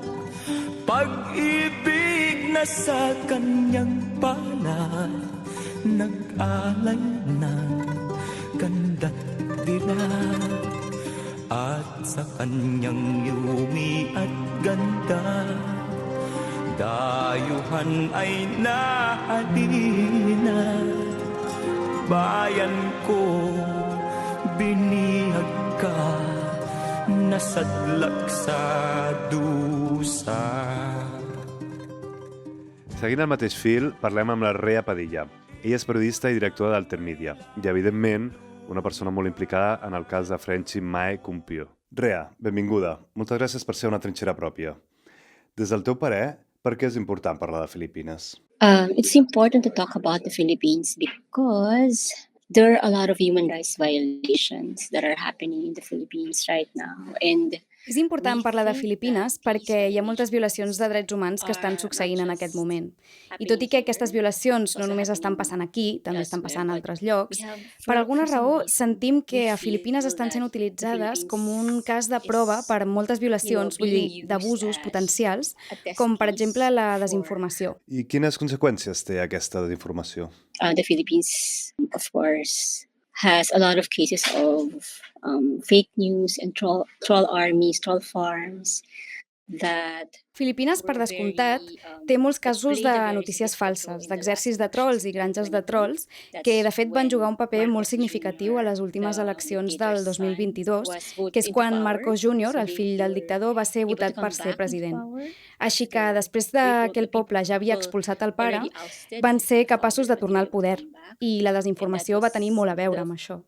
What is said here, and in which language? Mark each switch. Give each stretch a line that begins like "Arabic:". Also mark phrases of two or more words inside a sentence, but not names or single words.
Filipino: pag-ibig na sa kanyang palad, nag-alay ng ganda't dilag, at sa kanyang yumi at ganda, dayuhan ay nahalina. Bayan ko, binihag ka, nasadlak sa dusa.
Catalan: Seguint el mateix fil, parlem amb la Rea Padilla. Ella és periodista i directora d'Altermídia i, evidentment, una persona molt implicada en el cas de Frenchy Mae Cumpio. Rea, benvinguda. Moltes gràcies per ser una trinxera pròpia. Des del teu parer, per què és important parlar de Filipines?
English: It's important to talk about the Philippines because there are a lot of human rights violations that are happening in the Philippines right now. And
Catalan: És important parlar de Filipines perquè hi ha moltes violacions de drets humans que estan succeint en aquest moment. I tot i que aquestes violacions no només estan passant aquí, també estan passant a altres llocs, per alguna raó sentim que a Filipines estan sent utilitzades com un cas de prova per moltes violacions, vull dir, d'abusos potencials, com per exemple la desinformació. I quines conseqüències té aquesta desinformació?
English: The Philippines, of course, has a lot of cases of fake news and troll armies, troll farms that...
Catalan: Filipines, per descomptat, té molts casos de notícies falses, d'exèrcits de trolls i granges de trolls, que de fet van jugar un paper molt significatiu a les últimes eleccions del 2022, que és quan Marcos Jr., el fill del dictador, va ser votat per ser president. Així que, després que el poble ja havia expulsat el pare, van ser capaços de tornar al poder, i la desinformació va tenir molt a veure amb això.